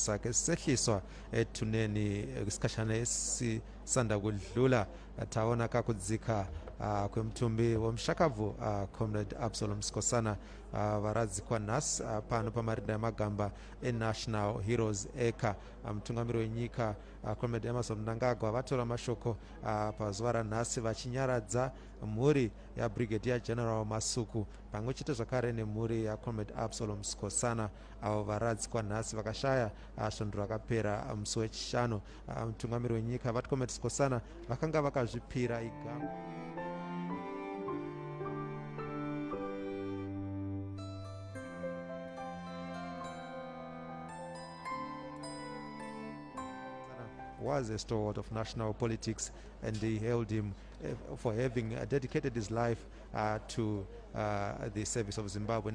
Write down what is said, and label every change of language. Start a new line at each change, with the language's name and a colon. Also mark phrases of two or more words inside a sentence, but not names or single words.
North Ndebele: sakhe sehliswa ethuneni isikhashana esisanda kudlula thawona kakudzika kwemthumbi womshakavu Comrade Absolom
Shona: Sikhosana varadzikwa nhasi pano pamarinda emagamba eNational Heroes Eka mutungamiri wenyika Comrade Mnangagwa vatora mashoko pazuva ranhasi vachinyaradza mhuri yaBrigadier General Masuku pamwe chete zvakare nemhuri yaComrade Absolom Sikhosana avo varadzikwa nhasi vakashaya svondo rakapera musi wechishanu. Mutungamiri wenyika vati Comrade Sikhosana vakanga vakazvipira igama
English: was a stalwart of national politics, and they hailed him for having dedicated his life to the service of Zimbabwe.